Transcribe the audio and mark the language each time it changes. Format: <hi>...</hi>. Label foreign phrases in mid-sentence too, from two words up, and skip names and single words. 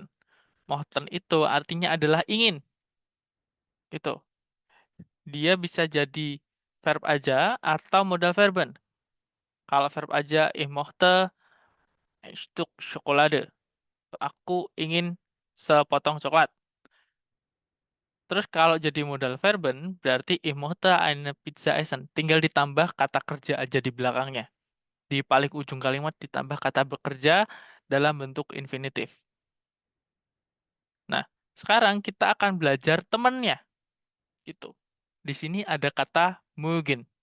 <id>Mochten itu artinya adalah ingin. Gitu. Dia bisa jadi verb aja atau</id> <de>modal verben.</de> <id>Kalau verb aja,</id> <de>ich mochte ein Stück Schokolade.</de> <id>Aku ingin sepotong coklat. Terus kalau jadi</id> <de>modal verben,</de> <id>berarti</id> <de>ich mochte eine Pizza essen.</de> <id>Tinggal ditambah kata kerja aja di belakangnya. Di paling ujung kalimat ditambah kata bekerja dalam bentuk infinitif. Nah, sekarang kita akan belajar temannya. Gitu. Di sini ada kata mögen.</id>